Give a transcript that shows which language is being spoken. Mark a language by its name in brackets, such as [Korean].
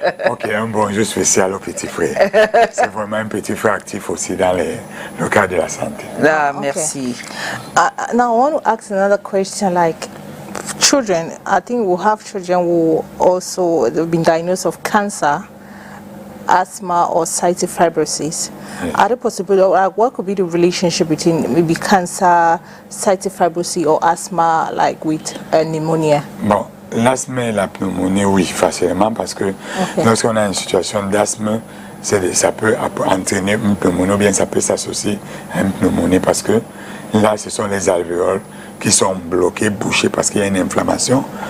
[French] Ok, un bonjour spécial au petit frère. C'est vraiment un petit frère actif aussi dans le cadre de la santé. Ah, [English] Okay. [French] merci. [English] Now I want to ask another question. Like children, I think we'll have children who also have been diagnosed of cancer, asthma, or cystic fibrosis. Yes. Are there possible? Like, what could be the relationship between maybe cancer, cystic fibrosis, or asthma, like with pneumonia? [French] Bon, l'asthme et la pneumonie, oui, facilement, parce que lorsqu'on a une situation d'asthme, ça peut entraîner une pneumonie, ou bien ça peut s'associer à une pneumonie, parce que là, ce sont les alvéoles qui sont bloqués, bouchés, parce qu'il y a une inflammation.